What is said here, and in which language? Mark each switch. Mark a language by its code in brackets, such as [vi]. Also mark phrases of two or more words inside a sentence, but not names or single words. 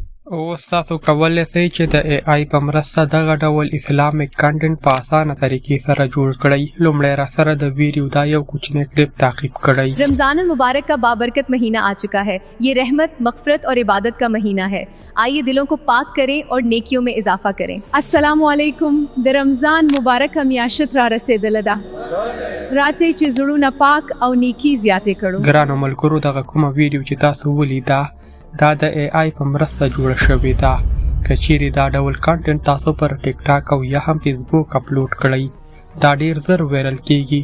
[ps] اوس تاسو کولی شئ چې د ای آی په مرسته دغه ډول [en] Islamic content [ps] په اسانه طریقې سره جوړ کړئ. لومړی راسره د ویډیو دا یو کوچنی کلپ تعقیب کړئ. [ur] رمضان مبارک کا بابرکت مہینہ آ چکا ہے۔ یہ رحمت، مغفرت اور عبادت کا مہینہ ہے. آئیے دلوں کو پاک کریں اور نیکیوں میں اضافہ کریں. [ar] السلام عليكم. [ps] د رمضان مبارک میاشت را رسیدله ده. راځئ چې زړونه پاک او نیکی زیاتې کړو. ګرانو ملګرو، دغه کومه ویډیو چې تاسو ولیده دا د ای آی په مرسته جوړه شوې ده. که چیرې دا ډول کنټنټ تاسو پر ټیک ټاک او یا هم فیسبوک اپلوډ کړئ، دا ډیر زر وایرل کیږي.